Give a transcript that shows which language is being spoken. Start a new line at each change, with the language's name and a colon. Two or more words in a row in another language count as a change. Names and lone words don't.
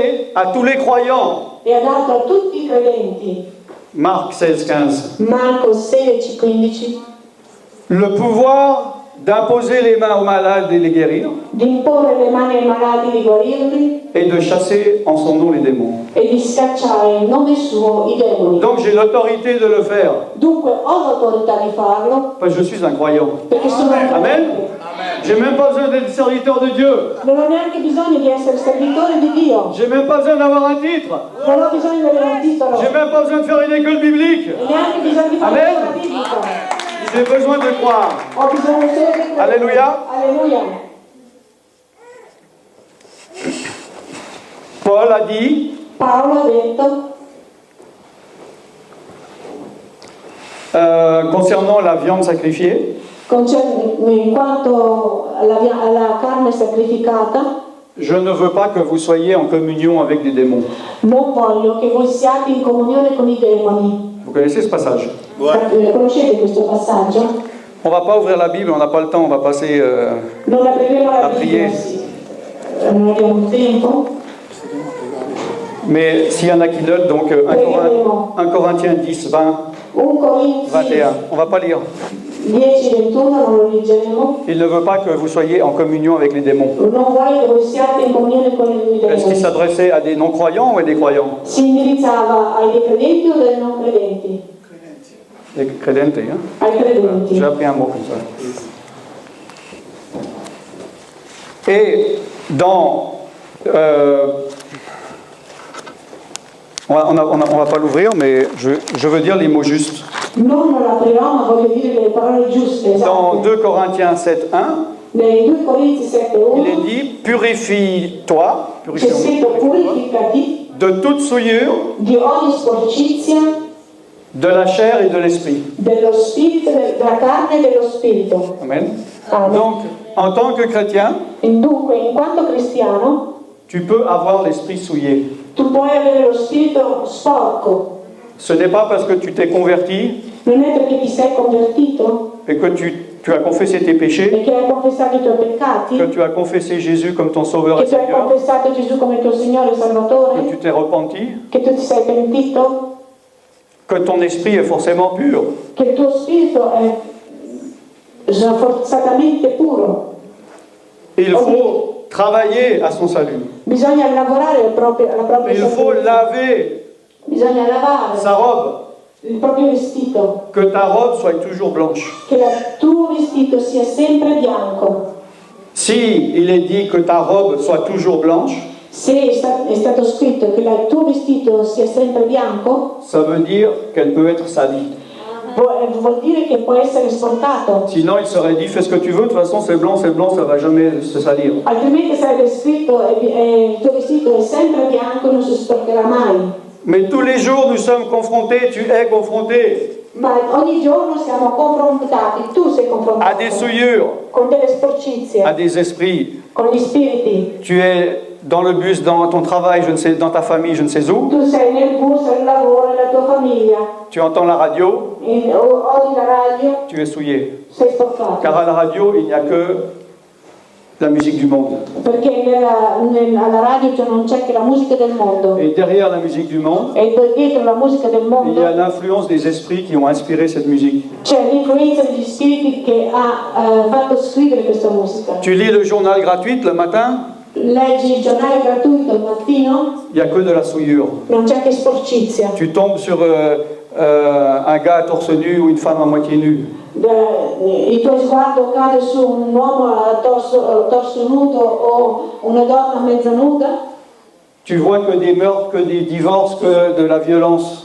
French: à tous les croyants.
Italian: e ha dato a tutti i credenti,
French: Marc 16, 15.
Italian: Marco 16,15,
French: Le pouvoir d'imposer les mains aux malades et les guérir,
Italian: di imporre le mani ai malati di guarirli
French: et de chasser en son nom les démons.
Italian: e di scacciare in nome suo i demoni.
French: Donc j'ai l'autorité de le faire,
Italian: Dunque ho l'autorità di farlo
French: parce que je suis un croyant.
Italian: perché sono un
French: Amen.
Italian: credente.
French: J'ai même pas besoin d'être serviteur de Dieu.
Italian: Non ho neanche bisogno di essere servitore di Dio,
French: J'ai même pas besoin d'avoir un titre.
Italian: non ho bisogno di avere un titolo
French: J'ai même pas besoin de faire une école biblique.
Italian: e neanche bisogno di fare
French: Amen.
Italian: una biblica.
French: J'ai besoin de croire.
Italian: Ho bisogno solo di credere.
French: Alléluia.
Italian: Alleluia.
French: Paul a dit,
Italian: Paolo ha detto
French: concernant la viande sacrifiée,
Italian: in quanto alla carne sacrificata,
French: je ne veux pas que vous soyez en communion avec des démons.
Italian: non voglio che voi siate in comunione con i demoni.
French: Vous connaissez ce passage?
Italian: Conoscete questo passaggio?
French: On va pas ouvrir la Bible, on n'a pas le temps, on va passer...
Italian: Non apriremo la A Bibbia,
French: prier.
Italian: sì. Non abbiamo tempo.
French: Mais s'il y en a qui notent, donc 1 Corinthiens 10, 20,
Italian: 1 Corinzi
French: 21. On va pas lire.
Italian: 10-21 non lo leggeremo.
French: Il ne veut pas que vous soyez en communion avec les démons.
Italian: Non voglio che voi siate in comunione con i
French: Est-ce qu'il
Italian: demoni.
French: s'adressait à des non-croyants ou à des croyants?
Italian: Si indirizzava ai credenti o ai non credenti?
French: Des credentes, hein?
Italian: Ai credenti.
French: J'ai appris un mot comme ça. Et dans... on va pas l'ouvrir, mais je veux dire les mots justes.
Italian: Non lo aprirò, ma voglio dire le parole giuste,
French: Dans
Italian: esatte.
French: 2 Corinthiens 7, 1,
Italian: Nei 2 Corinzi
French: il est
Italian: 7:1
French: dit, purifie-toi,
Italian: c'è scritto purificati
French: de toute souillure,
Italian: di ogni sporcizia
French: de la chair et de l'esprit.
Italian: dello spirito, della carne e dello spirito.
French: Amen.
Italian: Amen.
French: Donc, en tant que chrétien,
Italian: Dunque, in quanto cristiano,
French: tu peux avoir l'esprit souillé.
Italian: tu puoi avere lo spirito sporco.
French: Ce n'est pas parce que tu t'es converti
Italian: Non è perché ti sei convertito
French: et que tu as confessé tes péchés,
Italian: e che hai confessato i tuoi peccati,
French: que tu as confessé Jésus comme ton sauveur et
Italian: che tu hai
French: Seigneur,
Italian: confessato Gesù come tuo Signore e
French: que
Italian: Salvatore,
French: tu t'es repenti,
Italian: che tu ti sei pentito,
French: que ton esprit est forcément pur.
Italian: che il tuo spirito è forzatamente puro.
French: Il faut travailler à son salut.
Italian: Bisogna lavorare alla propria
French: Il faut
Italian: salvezza.
French: laver
Italian: Bisogna lavare
French: sa robe,
Italian: il proprio vestito,
French: que ta robe soit toujours blanche.
Italian: che il tuo vestito sia sempre bianco.
French: Si il est dit que ta robe soit toujours blanche,
Italian: Se è stato scritto che il tuo vestito sia sempre bianco,
French: ça veut dire qu'elle peut être salie.
Italian: vuol dire che può essere sporcato.
French: Sinon, il serait dit, fais ce que tu veux, de toute façon, c'est blanc, ça va jamais se salir.
Italian: Altrimenti sarebbe scritto il tuo vestito è sempre bianco e non si sporcherà mai.
French: Mais tous les jours, nous sommes confrontés, tu es confronté
Italian: Ma ogni giorno siamo confrontati, tu sei
French: à
Italian: confrontato
French: des souillures,
Italian: con delle sporcizie,
French: à des esprits.
Italian: con gli spiriti.
French: Tu es dans le bus, dans ton travail, je ne sais, dans ta famille, je ne sais où.
Italian: Tu sei nel bus, al lavoro, nella tua famiglia,
French: Tu entends la radio,
Italian: odi la radio,
French: tu es souillé.
Italian: sei sporcato.
French: Car à la radio, il n'y a que la musique du monde.
Italian: Perché alla radio non c'è che la musica del mondo.
French: Et derrière la musique du monde,
Italian: E dietro la musica del
French: il y
Italian: mondo
French: a l'influence des esprits qui ont inspiré cette musique.
Italian: c'è l'influenza degli spiriti che ha fatto scrivere questa musica.
French: Tu lis le journal gratuit le matin,
Italian: Leggi il giornale gratuito al mattino,
French: il n'y a que de la souillure.
Italian: non c'è che sporcizia.
French: Tu tombes sur un gars à torse nu ou une femme à moitié nue.
Italian: Il tuo sguardo cade su un uomo a torso nudo o una donna mezza nuda,
French: Tu vois que des meurtres, que des divorces, que de la violence.